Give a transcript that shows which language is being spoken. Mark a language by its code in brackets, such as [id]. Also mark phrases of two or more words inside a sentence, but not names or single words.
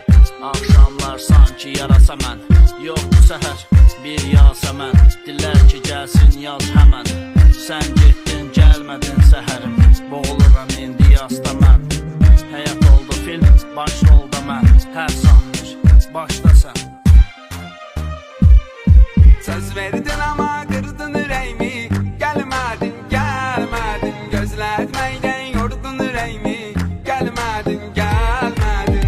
[az] Axşamlar sanki yarasa mən, yoxdur səhər, bir yasəmən. Dilər ki gəlsin yaz həmən, sən getdin gəlmədin səhərim. Boğuluram indi yasda mən, həyat oldu film, baş rolda mən. Hər sahneş, başda sən. [tr] Söz verdin ama kırdın yüreğimi, gelmedin gelmedin, gözletmeyden yordun yüreğimi, gelmedin gelmedin.